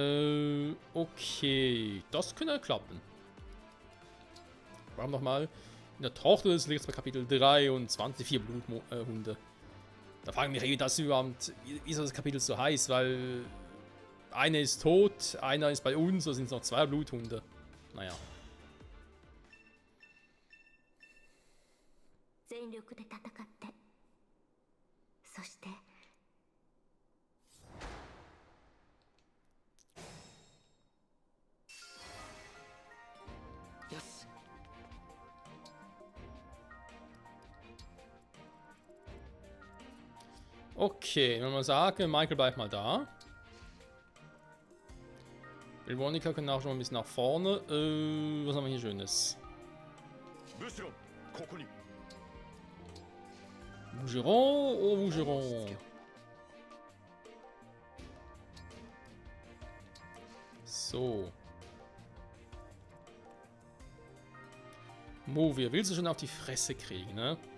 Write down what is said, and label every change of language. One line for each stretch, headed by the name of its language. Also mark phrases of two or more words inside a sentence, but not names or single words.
German: Okay, das könnte klappen. Warum nochmal? In der Tochter des Lichts bei Kapitel 23, 4 Bluthunde. Da fragen mich, wie das überhaupt, wie das Kapitel so heißt, weil einer ist tot, einer ist bei uns, da sind es noch 2 Bluthunde. Naja.
Japanese: 全力で戦ってそしてよし。
German: Okay, wenn wir sagen, Michael bleibt mal da. Veronica kann auch schon mal ein bisschen nach vorne. Was haben wir hier Schönes?
Japanese: ブシロン、ここに。
German: Bougeron, oh Bougeron. So. Movia, willst du schon auf die Fresse kriegen, ne?